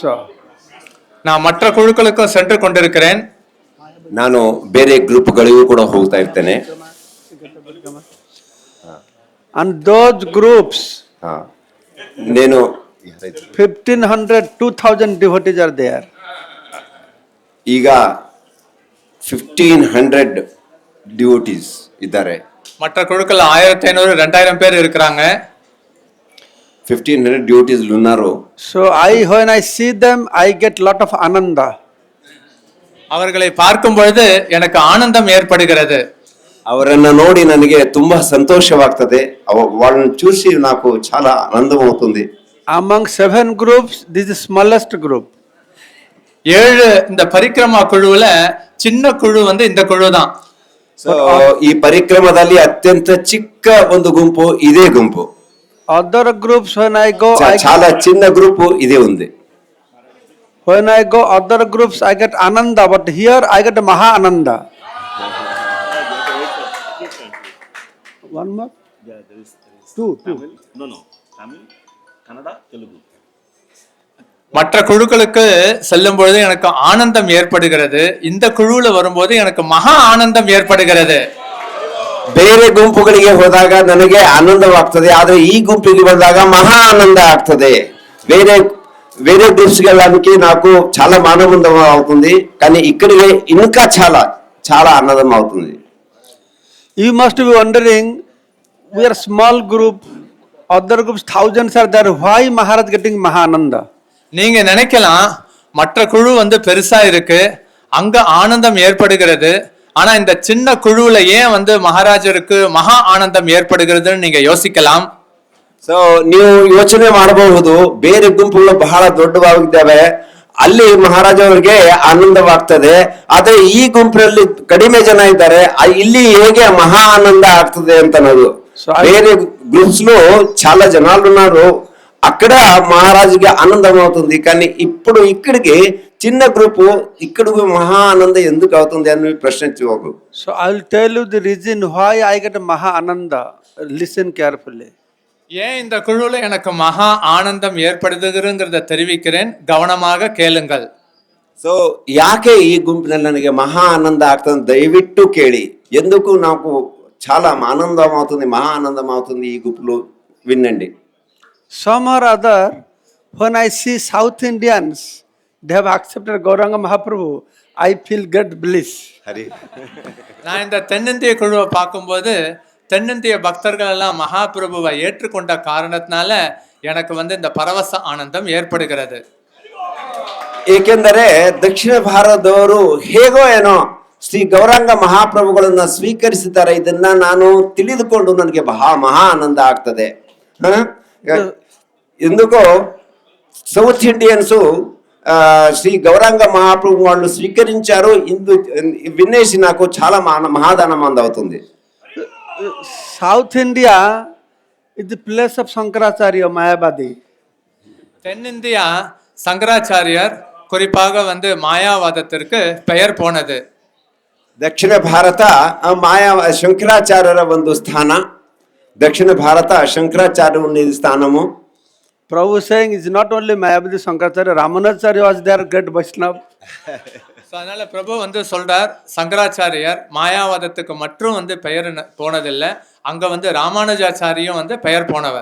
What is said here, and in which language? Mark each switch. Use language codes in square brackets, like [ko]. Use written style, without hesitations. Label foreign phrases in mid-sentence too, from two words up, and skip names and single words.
[ta] நான் மற்ற குழுக்களுக்கும் சென்று கொண்டிருக்கிறேன். [kn] ನಾನು ಬೇರೆ ಗ್ರೂಪ್ಗಳಿಗೂ ಕೂಡ ಹೋಗ್ತಾ ಇರ್ತೇನೆ. [en] And those groups, [te] నేను [en] 1500, 2000 devotees are there. [kn] ಈಗ 1500 ಡಿವೋಟೀಸ್ ಇದ್ದಾರೆ. [ta] மற்ற குழுக்கள் 1500 2000 பேர் இருக்கிறாங்க. [te] 1500 ಡಿವೋಟೀಸ್ ಉన్నారు. [en] So when I see them, I get lot of ananda. [ta] அவர்களை பார்க்கும் பொழுது எனக்கு ஆனந்தம் ஏற்படுகிறது. [kn] ಅವರನ್ನ ನೋಡಿ ನನಗೆ ತುಂಬಾ ಸಂತೋಷವಾಗ್ತದೆ. [te] వాళ్ళని చూసి నాకు చాలా ఆనందమవుతుంది. [en] Among 7 groups, this is the smallest group. [ta] 7 இந்த பரிக்கிரமா குழுவுல சின்ன குழு வந்து இந்த குழு தான். [kn] ಈ ಪರಿಕ್ರಮದಲ್ಲಿ ಅತ್ಯಂತ ಚಿಕ್ಕ ಒಂದು ಗುಂಪು ಇದೇ ಗುಂಪು. [en] Other groups, when I go, [te] చాలా చిన్న గ్రూపు ఇదే ఉంది. [en] when I go other groups, I get ananda, but here I get [sa] maha ananda. [en] One more? Yeah, there is Two. Tamil. No. Tamil, Kannada, Telugu. [ta] மற்ற குழுக்களுக்கு செல்லும் பொழுது எனக்கு ஆனந்தம் ஏற்படுகிறது. இந்த குழுவுல வரும்போது எனக்கு மகா ஆனந்தம் ஏற்படுகிறது. [kn] ಬೇರೆ ಗುಂಪುಗಳಿಗೆ ಹೋದಾಗ ನನಗೆ ಆನಂದವಾಗ್ತದೆ, ಆದ್ರೆ ಈ ಗುಂಪಿಗೆ ಬಂದಾಗ ಮಹಾ ಆನಂದ ಆಗ್ತದೆ. [te] వేరే గ్రూప్స్ వెళ్ళడానికి నాకు చాలా ఆనందం అవుతుంది, కానీ ఇక్కడికి ఇంకా చాలా ఆనందం అవుతుంది. [en] You must be wondering, we are small group, other groups thousands are there, why Maharaj getting Mahananda? [ta] நீங்க நினைக்கலாம் மற்ற குழு வந்து பெருசா இருக்கு, அங்க ஆனந்தம் ஏற்படுகிறது, ஆனா இந்த சின்ன குழுவுல ஏன் வந்து மகாராஜருக்கு மகா ஆனந்தம் ஏற்படுகிறதுன்னு நீங்க யோசிக்கலாம். [kn] ಸೊ ನೀವು ಯೋಚನೆ ಮಾಡಬಹುದು, ಬೇರೆ ಗುಂಪುಗಳು ಬಹಳ ದೊಡ್ಡವಾಗಿದ್ದಾವೆ, ಅಲ್ಲಿ ಮಹಾರಾಜ ಅವರಿಗೆ ಆನಂದವಾಗ್ತದೆ, ಆದ್ರೆ ಈ ಗುಂಪಿನಲ್ಲಿ ಕಡಿಮೆ ಜನ ಇದ್ದಾರೆ, ಇಲ್ಲಿ ಹೇಗೆ ಮಹಾ ಆನಂದ ಆಗ್ತದೆ ಅಂತ ಅನ್ನೋದು. [te] వేరే గ్రూప్స్ లో చాలా జనాలు ఉన్నారు, అక్కడ మహారాజుకి ఆనందం అవుతుంది, కానీ ఇప్పుడు ఇక్కడికి చిన్న గ్రూపు ఇక్కడికి మహా ఆనందం ఎందుకు అవుతుంది అని ప్రశ్నించవచ్చు. [en] So I will tell you the reason why I get [sa] Maha Ananda. [en] Listen carefully. [ta] ஏன் இந்த குழுல எனக்கு மகா ஆனந்தம் ஏற்படுதுங்கிறத தெரிவிக்கிறேன், கவனமாக கேளுங்கள். [kn] ಸೊ ಯಾಕೆ ಈ ಗುಂಪಿನಲ್ಲಿ ನನಗೆ ಮಹಾ ಆನಂದ ಆಗ್ತದೆ ದಯವಿಟ್ಟು ಕೇಳಿ. [te] ఎందుకు నాకు చాలా ఆనందం అవుతుంది, మహా ఆనందం అవుతుంది ఈ గుంపులో వినండి. [en] Some or other, when I see South Indians, they have accepted Gauranga Mahaprabhu, I feel great bliss. [ta] நான் இந்த தென்னிந்திய குழுவை பார்க்கும்போது தென்னிந்திய பக்தர்கள் எல்லாம் மகாபிரபுவை ஏற்றுக்கொண்ட காரணத்தினால எனக்கு வந்து இந்த பரவச ஆனந்தம் ஏற்படுகிறது. [kn] ಏಕೆಂದರೆ ದಕ್ಷಿಣ ಭಾರತದವರು ಹೇಗೋ ಏನೋ ಶ್ರೀ ಗೌರಾಂಗ ಮಹಾಪ್ರಭುಗಳನ್ನ ಸ್ವೀಕರಿಸಿದ್ದಾರೆ, ಇದನ್ನ ನಾನು ತಿಳಿದುಕೊಂಡು ನನಗೆ ಮಹಾ ಆನಂದ ಆಗ್ತದೆ. [te] ఎందుకో [en] South Indians [te] శ్రీ గౌరాంగ మహాప్రభు వాళ్ళు స్వీకరించారు, వినేసి నాకు చాలా మహాదానంద అవుతుంది. [en] South India is the place of Shankaracharya, Mayavadi. [ta] தென்னிந்தியா சங்கராச்சாரியர் குறிப்பாக வந்து மாயாவாதத்திற்கு பெயர் போனது. [kn] ದಕ್ಷಿಣ ಭಾರತ ಶಂಕರಾಚಾರ್ಯರ ಒಂದು ಸ್ಥಾನ. [te] దక్షిణ భారత శంకరాచార్య స్థానము. [en] Prabhu saying is not only Mayavadi Shankaracharya, Ramanujacharya was there, great Vaishnava. [ta] அதனால பிரபு வந்து சொல்றார், சங்கராச்சாரியர் மாயாவாதத்துக்கு மட்டும் வந்து பெயர் போனதில்லை, அங்க வந்து ராமானுஜாச்சாரியும் வந்து பெயர் போனவர்.